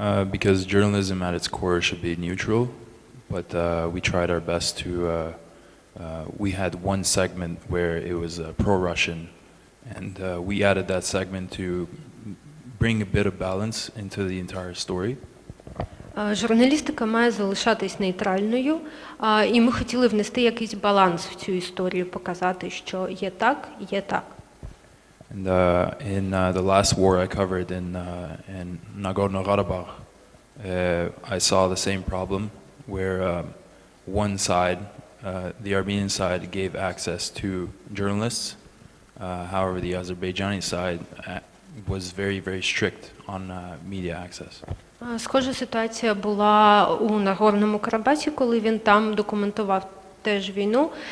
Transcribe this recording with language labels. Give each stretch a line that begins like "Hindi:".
English: Because journalism at its core should be neutral, but we tried our best to, we had one segment where it was pro-Russian, and we added that segment to bring a bit of balance into the entire story.
Ukrainian: Журналістика має залишатись нейтральною, і ми хотіли внести якийсь баланс в цю історію, показати, що є так, є так.
English: And in the last war I covered in Nagorno-Karabakh, I saw the same problem where one side, the Armenian side, gave access to journalists. However, the Azerbaijani side was very, very strict on media access.
Ukrainian: Схожа ситуація була у Нагорному Карабасі, коли він там документував теж війну.